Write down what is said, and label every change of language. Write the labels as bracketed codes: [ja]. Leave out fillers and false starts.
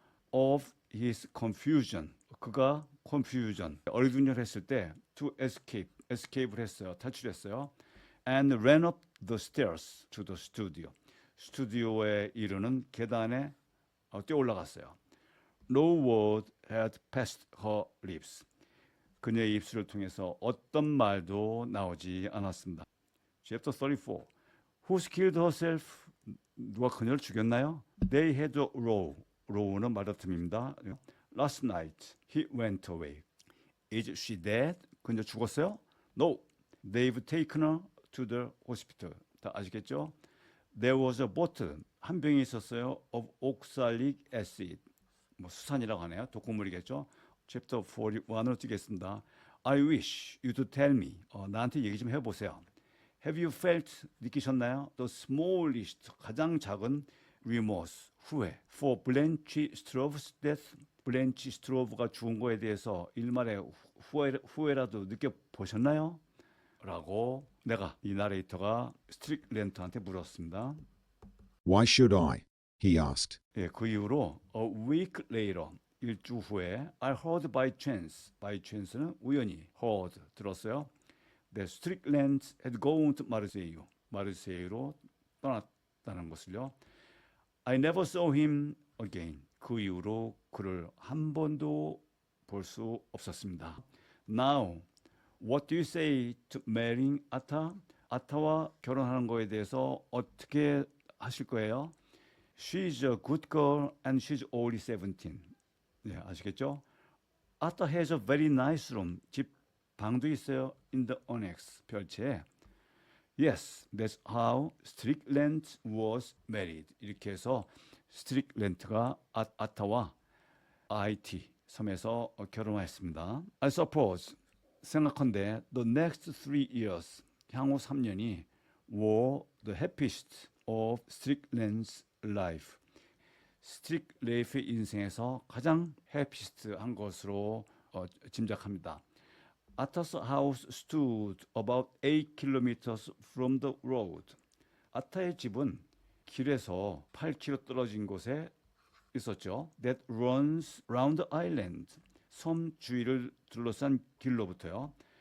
[en] of his confusion. [ko] 그가 confusion, 어리둥절했을 때 [en] to escape [ko] 를 했어요. 탈출했어요. [en] And ran up the stairs to the studio. [ko] 스튜디오에 이르는 계단에 뛰어 올라갔어요. [en] No word had passed her lips. [ko] 그녀의 입술을 통해서 어떤 말도 나오지 않았습니다. [en] Chapter 34. Who killed herself? [ko] 누가 그녀를 죽였나요? [en] They had a row. [ko] row는 말다툼입니다. [en] Last night he went away. Is she dead? [ko] 그녀 죽었어요? [en] No. They've taken her to the hospital. [ko] 다 아시겠죠? [en] There was a bottle. [ko] 한 병이 있었어요. [en] of oxalic acid. [ko] 뭐 수산이라고 하네요. 독극물이겠죠. Chapter 41으로 뛰겠습니다. [en] I wish you to tell me. [ko] 나한테 얘기 좀 해보세요. [en] Have you felt, [ko] 느끼셨나요? [en] The smallest, [ko] 가장 작은 [en] remorse, [ko] 후회. [en] For Blanche Stroeve's death. [ko] 블렌치 스트로브가 죽은 거에 대해서 일말의 후회라도 느껴보셨나요? 라고 내가, 이 나레이터가 스트릭렌트한테 물었습니다. [en] Why should I? He asked. [ko] 예, 그 이후로 [en] a week later, [ko] 일주 후에 [en] I heard by chance. [ko] by chance는 우연히 heard, 들었어요. [en] that Strickland had gone to 마르세유. [ko] 마르세유로 떠났다는 것을요. [en] I never saw him again. [ko] 그 이후로 그를 한 번도 볼 수 없었습니다. [en] Now, what do you say to marrying 아타? [ko] 아타와 결혼하는 거에 대해서 어떻게 하실 거예요? [en] She's a good girl and she's only 17. [ko] 네, 아시겠죠? [en] 아타 has a very nice room. [ko] 집 방도 있어요. [en] In the annex, [ko] 별채에. [en] Yes, that's how Strickland was married. [ko] 이렇게 해서 스트릭렌트가 아타와 IT 섬에서 결혼했습니다. [en] I suppose, [ko] 생각한데 [en] the next 3 years, [ko] 향후 3년이 [en] were the happiest of Strickland's life. [ko] 스트릭레이프의 인생에서 가장 happiest한 것으로 짐작합니다. [en] Ata's house stood about 8 kilometers from the road. [ko] 아타의 집은 길에서 8km 떨어진 곳에 있었죠. [en] That runs round the island. [ko] 섬 주위를 둘러싼 길로부터요.